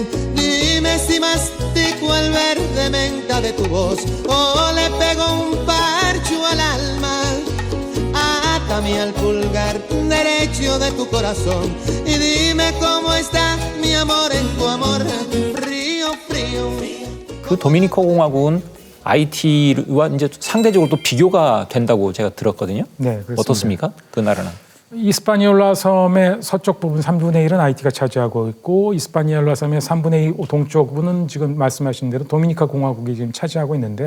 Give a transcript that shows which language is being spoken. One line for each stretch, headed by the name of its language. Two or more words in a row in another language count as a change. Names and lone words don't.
Spanish: Dime si mastico el verde menta de tu voz o le pego un parcho al alma. Atame al pulgar derecho de tu corazón y dime cómo está mi amor en tu amor. Frío, frío.
Korean: 그 도미니카 공화국은 IT와 이제 상대적으로 또 비교가 된다고 제가 들었거든요. 네, 그렇습니다. 어떻습니까? 그 나라는? 이스파니올라 섬의 서쪽 부분 3분의 1은 IT가 차지하고 있고 이스파니올라 섬의 3분의 2 동쪽 부분은 지금 말씀하신 대로 도미니카 공화국이 지금 차지하고 있는데요.